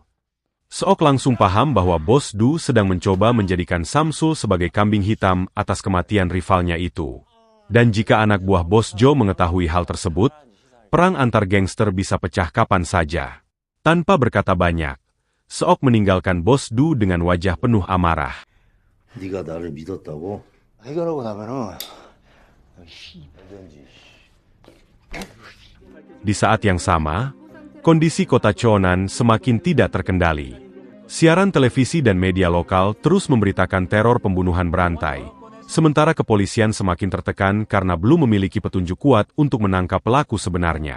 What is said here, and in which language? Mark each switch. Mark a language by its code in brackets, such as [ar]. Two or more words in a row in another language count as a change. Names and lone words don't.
[id] Seok langsung paham bahwa Bos Du sedang mencoba menjadikan Samsul sebagai kambing hitam atas kematian rivalnya itu. Dan jika anak buah Bos Jo mengetahui hal tersebut, perang antar gangster bisa pecah kapan saja. Tanpa berkata banyak, Seok meninggalkan Bos Du dengan wajah penuh amarah. [ko] 네가 나를 믿었다고? 해결하고 나면은 [id] Di saat yang sama, kondisi kota Cheonan semakin tidak terkendali. Siaran televisi dan media lokal terus memberitakan teror pembunuhan berantai, sementara kepolisian semakin tertekan karena belum memiliki petunjuk kuat untuk menangkap pelaku sebenarnya.